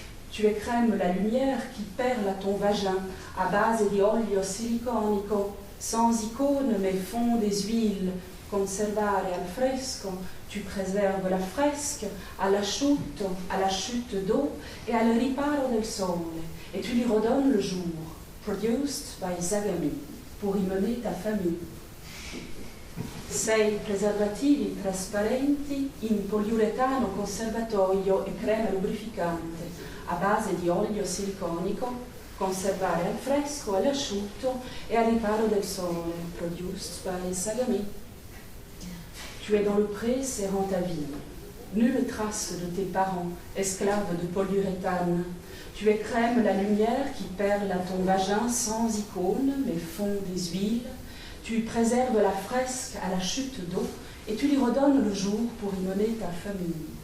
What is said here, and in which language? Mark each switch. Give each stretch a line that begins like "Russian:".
French: Tu écrèmes la lumière qui perle à ton vagin
Italian: à base di olio siliconico,
French: sans icône mais fond des huiles,
Italian: conservare al fresco.
French: Tu préserves la fresque à la chute d'eau et à
Italian: le riparo del sole,
French: et tu lui redonnes le jour,
English: produced by Zagami,
French: pour y mener ta famille.
Italian: Sei preservativi trasparenti in poliuretano conservatoio e crema lubrificante a base di olio siliconico, conservare al fresco, all'asciutto e al riparo del sole,
English: produced by Zagami.
French: Tu es dans le pré serrant ta vie, nulle trace de tes parents, esclaves de polyuréthane. Tu écrèmes la lumière qui perle à ton vagin sans icône, mais fond des huiles. Tu préserves la fresque à la chute d'eau et tu lui redonnes le jour pour y mener ta famille.